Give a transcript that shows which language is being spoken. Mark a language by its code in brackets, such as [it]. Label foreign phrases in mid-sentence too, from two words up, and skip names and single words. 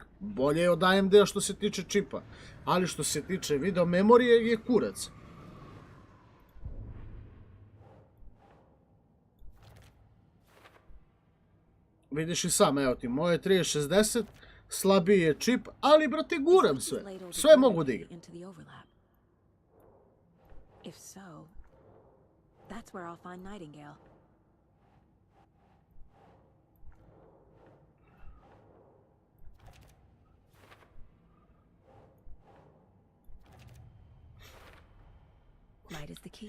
[sr] Bolje je od AMD-a što se tiče čipa. Ali što se tiče video memorije je kurac. Vidiš i sam, evo ti, moje 3060, slabiji je čip, ali, brate, guram sve. Sve mogu da igram. [en] If so, that's where I'll find Nightingale. Light is the key.